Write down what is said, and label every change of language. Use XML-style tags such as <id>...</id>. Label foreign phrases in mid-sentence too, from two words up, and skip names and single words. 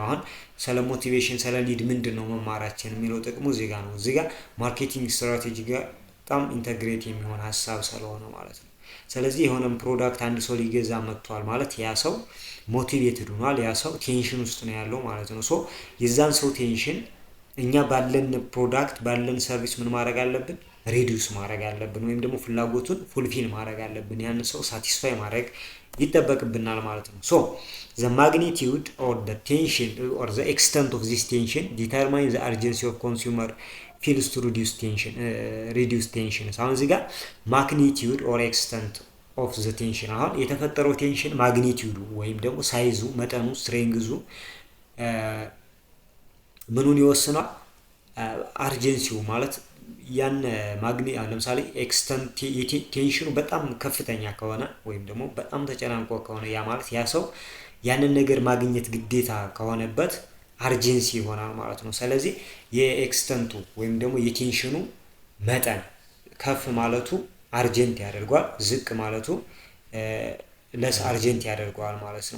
<am>አሁን ስለ ሞቲቬሽን ስለ ሊድ ምንድን ነው መማራችን የሚለው ጥቅሙ እዚህ ጋር ነው። እዚህ ጋር</am> <en>marketing strategy</en> <am>ጋር በጣም ኢንተግሬት የሚሆን ሀሳብ ስለሆነ ማለት ነው። ስለዚህ የሆነም ፕሮዳክት አንድ ሰው ሊገዛ መጥቷል ማለት ያ ሰው ሞቲቬትድ ሆኗል፣ ያ ሰው ቴንሽን ውስጥ ነው ያለው ማለት ነው። ሶ የዛን ሰው ቴንሽን እኛ ባለን ፕሮዳክት ባለን ሰርቪስ ምን ማድረግ አለብን? ሪዲዩስ ማድረግ አለብን፣ ወይም ደግሞ ፍላጎቱን ፉልፊል ማድረግ አለብን። ያን ሰው ሳቲስፋይ ማድረግ ይጠበቅብናል ማለት ነው። ሶ</am> <en>the magnitude or the tension or the extent of this tension determines the urgency of consumer feels to reduce tension።</en> <am>አሁን እዚህ ጋር</am> <en>magnitude or extent of the tension</en> <am>አሁን የተፈጠረው ቴንሽን ማግኒቲዩዱ ወይም ደግሞ ሳይዙ መጠኑ ስትሬንግዙ ምኑን ይወስናል? አርጀንሲው ማለት ያን ለምሳሌ ኤክስተንት ቴንሽኑ በጣም ከፍተኛ ከሆነ ወይም ደግሞ በጣም ተጨናንቆ ከሆነ ያ ማለት ያ ሰው ያንን ነገር ማግኘት ግዴታ ከሆነበት አርጀንሲ ይሆናል ማለት ነው። ስለዚህ የኤክስተንቱ ወይም ደግሞ የቴንሽኑ መጠን ከፍ ማለቱ አርጀንት ያደርገዋል፣ ዝቅ ማለቱ</am> <en>less urgent</en> <am>ያደርገዋል ማለት ነው።</am>